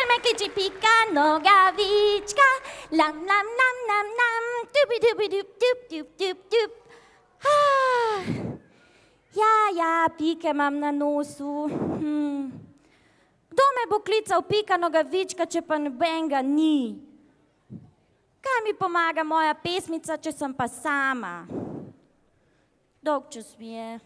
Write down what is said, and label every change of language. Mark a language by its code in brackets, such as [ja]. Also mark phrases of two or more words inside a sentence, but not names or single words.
[sl] Pavletič, Pika, Nogavička, lam, lam, lam, lam, lam, dubi, dubi, dub, dub, dub, dub, dub. Ja, pike imam na nosu. Kdo me bo klical Pika, Nogavička, če pa nobenega ni? Kaj mi pomaga moja pesmica, če sem pa sama? Dolgčas mi je.